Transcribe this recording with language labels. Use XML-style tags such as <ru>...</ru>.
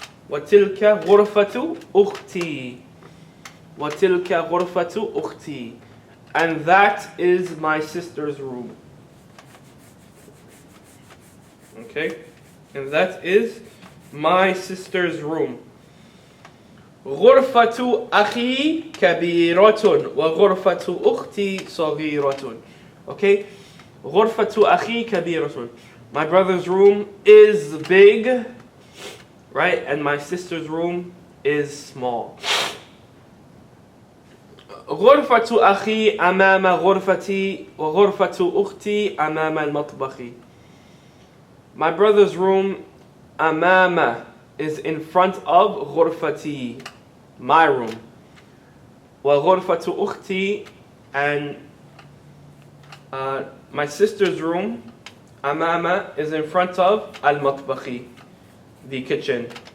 <ar>وَتِلْكَ غُرْفَةُ أُخْتِي. وَتِلْكَ غُرْفَةُ أُخْتِي.</ar> <en>And that is my sister's room. Okay? And that is my sister's room.</en> <ar>غرفة أخي كبيرة وغرفة أختي صغيرة. Okay? غرفة أخي كبيرة.</ar> <en>My brother's room is big, right? And my sister's room is small.</en> <ar>غرفة أخي أمام غرفتي وغرفة أختي أمام المطبخ.</ar> <en>My brother's room أمام is in front of غرفتي, my room.</en> <ar>وغرفة أختي,</ar> <en>and my sister's room أمام is in front of المطبخ, the kitchen.</en>